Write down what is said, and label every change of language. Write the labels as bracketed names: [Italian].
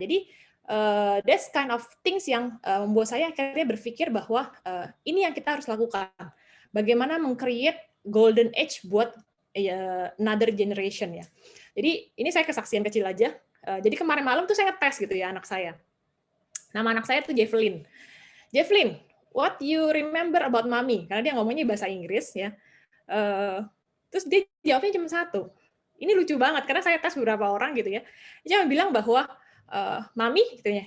[Indonesian] Jadi [English] that's kind of things [Indonesian] yang membuat saya akhirnya berpikir bahwa ini yang kita harus lakukan. Bagaimana meng-create golden age buat [English] another generation [Indonesian] ya. Jadi ini saya kesaksian kecil aja. Jadi kemarin malam tuh saya ngetes gitu ya anak saya. Nama anak saya tuh Javelyn. [English] Javelyn, what you remember about mommy? [Indonesian] Karena dia ngomongnya bahasa Inggris ya. Terus dia jawabnya cuma satu. Ini lucu banget karena saya tes beberapa orang gitu ya. Dia cuma bilang bahwa mami gitu ya.